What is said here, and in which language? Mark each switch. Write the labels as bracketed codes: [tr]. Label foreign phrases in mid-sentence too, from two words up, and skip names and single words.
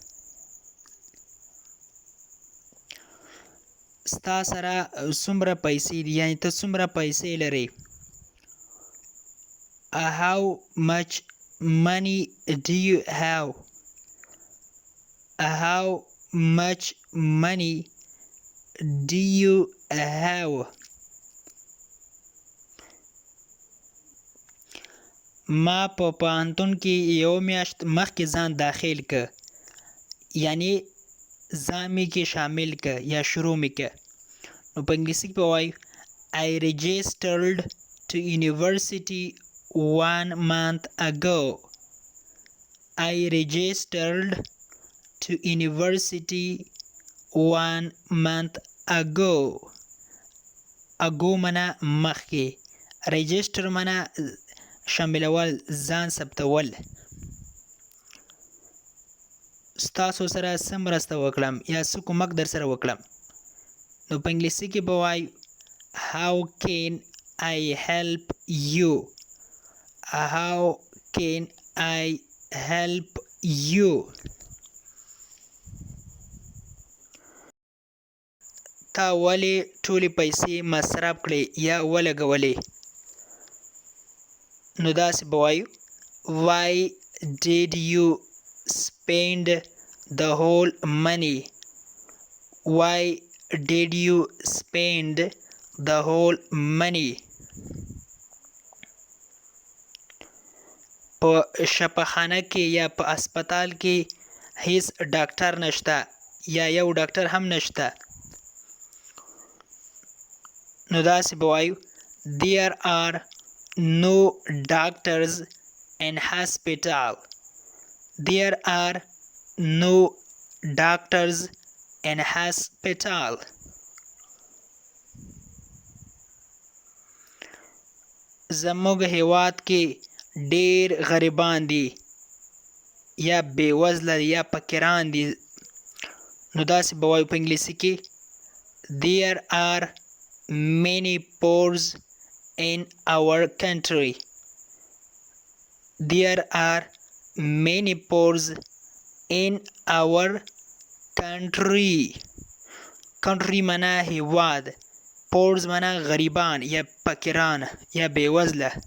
[ps] ستا سره څومره پیسې دي، یعنی ته څومره پیسې لرې. [en] How much money do you have? How much money do you have? [ps] ما په پوهنتون کې یو میاشت مخکې ځان داخل که، یعنی ځان مې کې شامل که یا شروع مې که. نو په انګلیسي کې به وایو [en] I registered to university 1 month ago. I registered to university 1 month ago. [ps] ago معنا مخکې. register معنا شاملول، ځان ثبتول. ستاسو سره څه مرسته وکړم یا څه کومک در سره وکړم؟ نو په انګلیسي کې به وایو [en] How can I help you? How can I help you? [ps] تا ولې ټولې پیسې مصرف کړې یا ولګولې؟ نو داسې به وایو [en] Why did you spend the whole money? Why did you spend the whole money? [ps] په شفاخانه کې یا په اسپیټال کې هیڅ ډاکټر نشته یا یو ډاکټر هم نشته. نو داسې به وایو [en] There are no doctors in hospital. There are no doctors in hospital. [ps] زموږ هیواد کې ډیر غریبان دي یا بېوزله دي یا فقیران دي. نو داسې به وایو په انګلیسي کې [en] There are many poor in our country. There are many poor in our country. [ps] country معنا هیواد، poor معنا غریبان یا فقیران یا بېوزله.